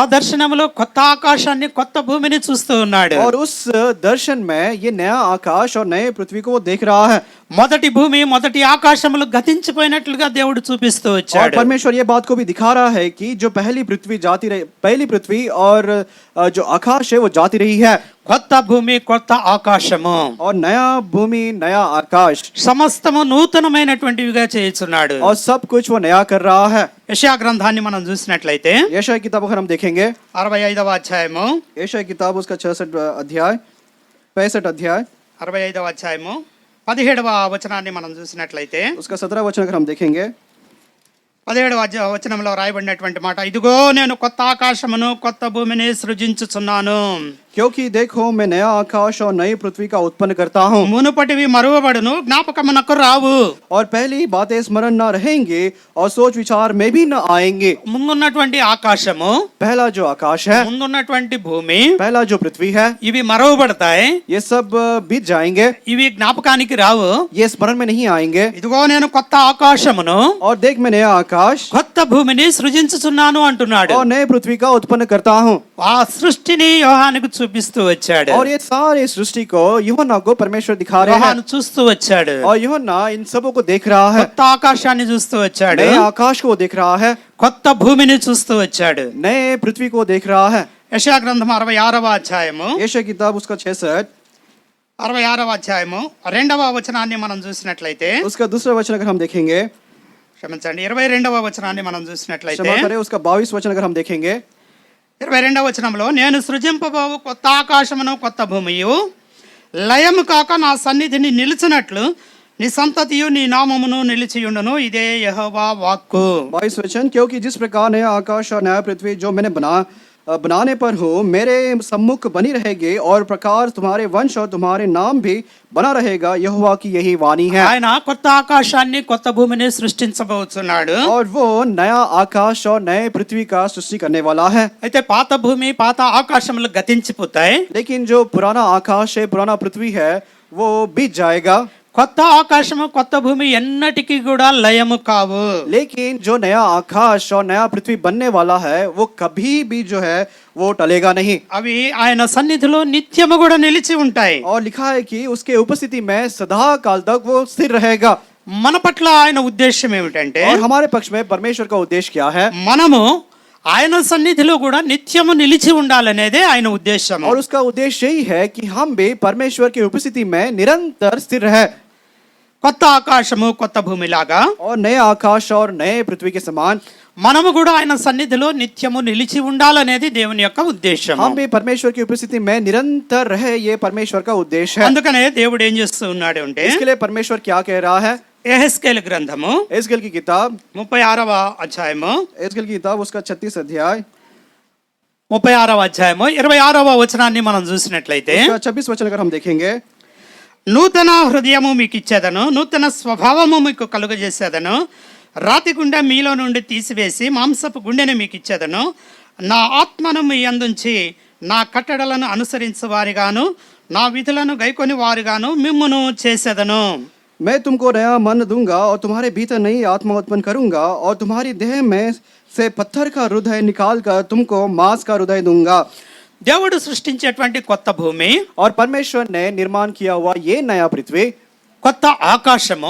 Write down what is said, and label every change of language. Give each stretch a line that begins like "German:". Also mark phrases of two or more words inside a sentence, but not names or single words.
Telugu: ఆ దర్శనంలో కొత్త ఆకాశాన్ని కొత్త భూమిని చూస్తూ ఉన్నాడు.
Hindi: और उस दर्शन में ये नया आकाश और नए पृथ्वी को वो देख रहा है।
Telugu: మొదటి భూమి మొదటి ఆకాశములు గతించిపోయినట్లుగా దేవుడు చూపిస్తూ
Hindi: और
Telugu: వచ్చాడు.
Hindi: परमेश्वर ये बात को भी दिखा रहा है कि जो पहली पृथ्वी और जो आकाश है वो जाती रही है
Telugu: కొత్త భూమి కొత్త ఆకాశము
Hindi: और नया भूमि नया आकाश
Telugu: సమస్తము నూతనమైనటువంటివిగా చేయుచున్నాడు.
Hindi: और सब कुछ वो नया कर रहा है।
Telugu: యెషయా గ్రంథాన్ని మనం చూసినట్లయితే
Hindi: यशायाह किताब अगर हम देखेंगे
Telugu: 65వ అధ్యాయము
Hindi: यशायाह किताब उसका 65 अध्याय
Telugu: 65వ అధ్యాయము 17వ వచనాన్ని మనం చూసినట్లయితే
Hindi: उसका 17 वचन अगर हम देखेंगे
Telugu: 17వ వచనంలో రాయబడినటువంటి మాట, ఇదిగో నేను కొత్త ఆకాశమును కొత్త భూమిని సృజించుచున్నాను.
Hindi: क्योंकि देखो मैं नया आकाश और नई पृथ्वी का उत्पन्न करता हूँ
Telugu: మునుపటివి మరువబడును జ్ఞాపకమునకు రావు.
Hindi: और पहली बातें स्मरण न रहेंगे और सोच विचार में भी न आएंगे।
Telugu: ముందున్నటువంటి ఆకాశము
Hindi: पहला जो आकाश है
Telugu: ముందున్నటువంటి భూమి
Hindi: पहला जो पृथ्वी है
Telugu: ఇవి మరువబడతాయి,
Hindi: ये सब बीत जाएंगे,
Telugu: ఇవి జ్ఞాపకానికి రావు.
Hindi: ये स्मरण में नहीं आएंगे।
Telugu: ఇదిగో నేను కొత్త ఆకాశమును
Hindi: और देख मैं नया आकाश
Telugu: కొత్త భూమిని సృజించుచున్నాను అంటున్నాడు.
Hindi: और नए पृथ्वी का उत्पन्न करता हूँ।
Telugu: ఆ సృష్టిని యోహానుకు చూపిస్తూ వచ్చాడు.
Hindi: और ये सारे सृष्टि को यूहन्ना को परमेश्वर दिखा रहे हैं
Telugu: యోహాను చూస్తూ వచ్చాడు.
Hindi: और यूहन्ना इन सबों को देख रहा है।
Telugu: కొత్త ఆకాశాన్ని చూస్తూ వచ్చాడు,
Hindi: नए आकाश को देख रहा है,
Telugu: కొత్త భూమిని చూస్తూ వచ్చాడు.
Hindi: नए पृथ्वी को देख रहा है।
Telugu: యెషయా గ్రంథం 66వ అధ్యాయము
Hindi: यशायाह किताब उसका
Telugu: 66వ అధ్యాయము 2వ వచనాన్ని మనం చూసినట్లయితే
Hindi: उसका दूसरा वचन अगर हम देखेंगे,
Telugu: క్షమించండి 22వ వచనాన్ని మనం చూసినట్లయితే
Hindi: क्षमा करें, उसका 22 वचन अगर हम देखेंगे
Telugu: 22వ వచనంలో, నేను సృజింపబోవు కొత్త ఆకాశమును కొత్త భూమియు లయము కాక నా సన్నిధిని నిలిచినట్లు నీ సంతతియు నీ నామమును నిలిచియుండును, ఇదే యెహోవా వాక్కు.
Hindi: 22 वचन, क्योंकि जिस प्रकार नया आकाश और नया पृथ्वी जो मैंने बनाने पर हूँ मेरे सम्मुख बनी रहेगी और प्रकार तुम्हारे वंश और तुम्हारे नाम भी बना रहेगा, यहोवा की यही वाणी है।
Telugu: ఆయన కొత్త ఆకాశాన్ని కొత్త భూమిని సృష్టించబోతున్నాడు.
Hindi: और वो नया आकाश और नए पृथ्वी का सृष्टि करने वाला है।
Telugu: అయితే పాత భూమి పాత ఆకాశములు గతించిపోతాయి,
Hindi: लेकिन जो पुराना आकाश है पुराना पृथ्वी है वो बीत जाएगा,
Telugu: కొత్త ఆకాశము కొత్త భూమి ఎన్నటికీ కూడా లయము కావు.
Hindi: लेकिन जो नया आकाश और नया पृथ्वी बनने वाला है वो कभी भी जो है वो टलेगा नहीं।
Telugu: అవి ఆయన సన్నిధిలో నిత్యము కూడా నిలిచి ఉంటాయి.
Hindi: और लिखा है कि उसके उपस्थिति में सदा काल तक वो स्थिर रहेगा।
Telugu: మన పట్ల ఆయన ఉద్దేశం ఏమిటంటే,
Hindi: और हमारे पक्ष में परमेश्वर का उद्देश्य क्या है?
Telugu: మనము ఆయన సన్నిధిలో కూడా నిత్యము నిలిచి ఉండాలనేదే ఆయన ఉద్దేశం.
Hindi: और उसका उद्देश्य यही है कि हम भी परमेश्वर की उपस्थिति में निरंतर स्थिर रहे।
Telugu: కొత్త ఆకాశము కొత్త భూమి లాగా
Hindi: और नए आकाश और नए पृथ्वी के समान
Telugu: మనము కూడా ఆయన సన్నిధిలో నిత్యము నిలిచి ఉండాలనేది దేవుని యొక్క ఉద్దేశం.
Hindi: हम भी परमेश्वर की उपस्थिति में निरंतर रहे, ये परमेश्वर का उद्देश्य है।
Telugu: అందుకనే దేవుడు ఏం చేస్తూ ఉన్నాడు అంటే,
Hindi: इसके लिए परमेश्वर क्या कह रहा है?
Telugu: యెహెజ్కేలు గ్రంథము
Hindi: एस्केल की किताब
Telugu: 36వ అధ్యాయము
Hindi: एस्केल की किताब उसका 36 अध्याय
Telugu: 36వ అధ్యాయము 26వ వచనాన్ని మనం చూసినట్లయితే,
Hindi: उसका 26 वचन अगर हम देखेंगे,
Telugu: నూతన హృదయము మీకు ఇచ్చేదను, నూతన స్వభావము మీకు కలుగజేసేదను, రాతి గుండె మీలో నుండి తీసివేసి మాంసపు గుండెను మీకు ఇచ్చేదను, నా ఆత్మను మీ అందుంచి నా కట్టడలను అనుసరించు వారిగాను నా విధులను గైకొని వారిగాను మిమ్మును చేసేదను.
Hindi: मैं तुमको नया मन दूंगा और तुम्हारे भीतर नई आत्मा उत्पन्न करूंगा और तुम्हारी देह में से पत्थर का हृदय निकाल कर तुमको मांस का हृदय दूंगा।
Telugu: దేవుడు సృష్టించేటువంటి కొత్త భూమి,
Hindi: और परमेश्वर ने निर्माण किया हुआ ये नया पृथ्वी
Telugu: కొత్త ఆకాశము,